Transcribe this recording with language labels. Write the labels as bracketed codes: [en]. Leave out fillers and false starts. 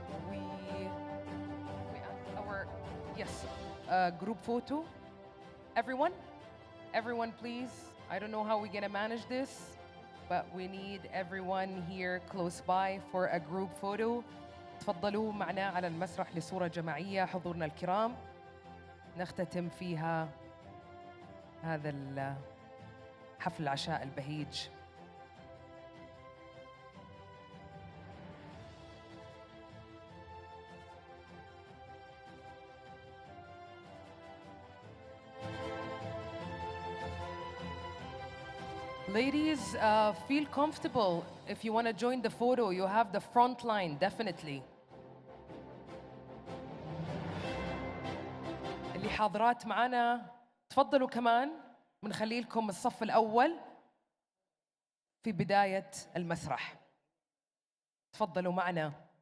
[en] We asked our, yes, group photo. Everyone please. I don't know how we're gonna manage this, but we need everyone here close by for a group photo. [ar] تفضلوا معنا على المسرح لصورة جماعية حضورنا الكرام، نختتم فيها هذا حفل العشاء البهيج. [en] Ladies, feel comfortable. If you want to join the photo, you have the front line, definitely. [ar] اللي حاضرات معنا تفضلوا كمان، بنخلي لكم الصف الأول في بداية المسرح. تفضلوا معنا.